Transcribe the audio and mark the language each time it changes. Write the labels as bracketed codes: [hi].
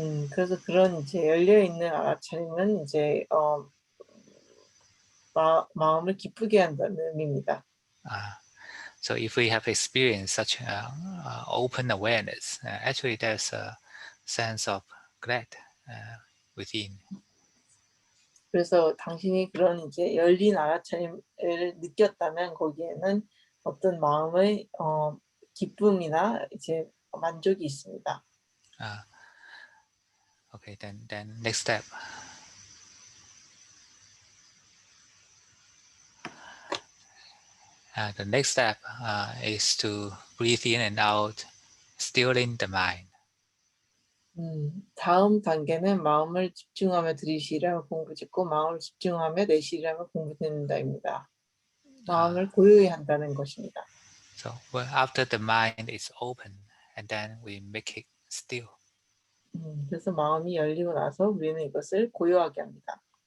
[ko] 그래서 그런 이제 열려 있는 알아차림은 이제 마음을 기쁘게 한다는 의미입니다. [en] So if we have experienced such open awareness, actually there's a sense of glad within. [ko] 그래서 당신이 그런 이제 열린 알아차림을 느꼈다면 거기에는 어떤 마음의 기쁨이나 이제 만족이 있습니다. [en] Okay, then next step. The next step is to breathe in and out, stilling the mind. [ko] 다음 단계는 마음을 집중하며 들이쉬라며 공부 짓고 마음을 집중하며 내쉬라며 공부 듣는다입니다. 마음을 고요히 한다는 것입니다. [en] So well, after the mind is open, and then we make it still. [ko] 그래서 마음이 열리고 나서 우리는 이것을 고요하게 합니다.